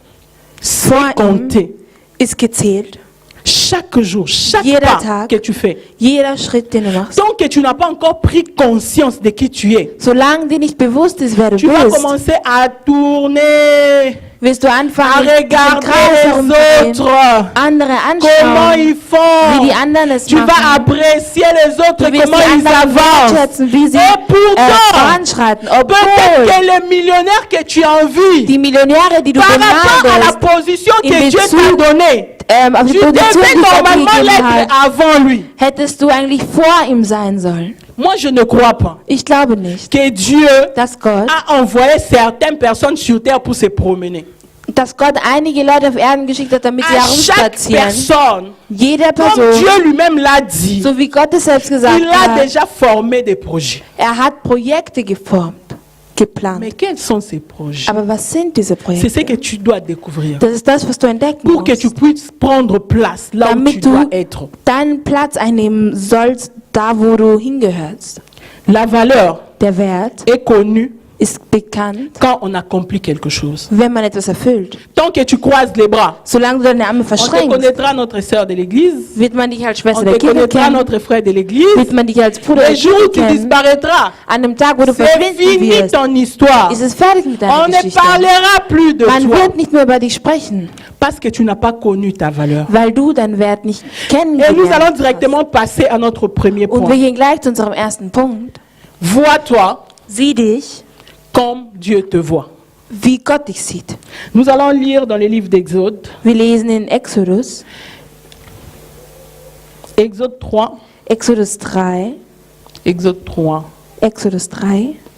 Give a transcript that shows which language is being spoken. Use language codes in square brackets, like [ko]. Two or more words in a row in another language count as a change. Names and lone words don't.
[fr] c'est compté. [de] ist gezählt. [fr] Chaque jour, chaque [de] Jeder [fr] pas [de] Tag. [fr] que tu fais. [de] Jeder Schritt, den du machst. [fr] Tant que tu n'as pas encore pris conscience de qui tu es, [de] Solange dir nicht bewusst ist, wer du [fr] tu vas [de] bist, [fr] commencer à tourner, [de] wirst du [fr] à [de] anfangen, im [fr] regarder [de] Kreis [fr] les [de] herumzugehen, [fr] autres, [de] andere [fr] comment [de] anschauen, [fr] ils [de] wie [fr] font. [de] die anderen es [fr] Tu vas [de] machen. [fr] apprécier les autres, [de] Du wirst [fr] comment [de] die [fr] ils [de] anderen [fr] avancent. [de] wertschätzen, wie sie [fr] Et pourtant, [de] voranschreiten. [fr] peut-être [de] Obwohl [fr] que les millionnaires que tu envies, [de] die Millionäre, die du [fr] par rapport à la [de] beneidest, [fr] position [de] in [fr] que Dieu t'a [de] Bezug [fr] donnée, [de] auf [fr] tu [de] die Position, [fr] devais [de] die Gott dir [fr] normalement [de] gegeben [fr] l'être [de] hat, [fr] avant lui. [de] hättest du eigentlich vor ihm sein sollen. [fr] Moi, je ne crois pas [de] Ich glaube nicht, [fr] que Dieu [de] dass Gott [fr] a envoyé certaines personnes sur terre pour se promener. [de] einige Leute auf Erden geschickt hat, damit sie [fr] À chaque [de] herumspazieren. [fr] personne, [de] Jeder [fr] comme [de] Person, [fr] Dieu lui-même l'a dit, [de] so wie Gott es selbst gesagt [fr] il a [de] hat, [fr] déjà formé des projets. [de] hat Projekte geformt, geplant. [fr] Mais quels sont ces projets? [de] Aber was sind diese [fr] C'est ce [de] Projekte? [fr] que tu dois découvrir [de] Das ist das, was du entdecken [fr] pour que tu [de] musst, [fr] puisses prendre place là où tu [de] damit [fr] dois [de] du [fr] être. [de] deinen Platz einnehmen sollst, da wo du hingehörst. [fr] La valeur [de] Der Wert [fr] est connue [de] ist bekannt, [fr] quand on accomplit quelque chose. [de] wenn man etwas erfüllt. [fr] Tant que tu croises les bras, [de] Solange du deine Arme [fr] on te [de] verschränkst, [fr] connaîtra notre sœur de l'église, [de] wird man dich als [fr] on [de] Schwester [fr] te [de] der Kirche [fr] connaîtra [de] kennen, [fr] notre frère de l'église. [de] wird man dich als Bruder der [fr] Le jour [de] Kirche [fr] où tu [de] kennen. [fr] disparaîtras, [de] An dem Tag, wo du [fr] c'est [de] verschwinden [fr] fini [de] wirst, [fr] ton histoire. [de] ist es fertig mit deiner [fr] On ne [de] Geschichte. [fr] parlera plus de [de] Man [fr] toi [de] wird nicht mehr über dich sprechen, [fr] parce que tu n'as pas connu ta valeur. [de] weil du deinen Wert nicht [fr] Et nous [de] kennengelernt [fr] allons [de] hast. [fr] directement passer à notre premier [de] Und wir [fr] point. [de] gehen gleich zu unserem ersten Punkt. [fr] Vois-toi [de] Sieh dich, [fr] comme Dieu te voit. [de] wie Gott dich sieht. [fr] Nous allons lire dans les livres d'Exode, [de] Wir lesen in Exodus, [fr] Exode 3, [de] Exodus 3, [fr] Exode 3, [de] Exodus 3,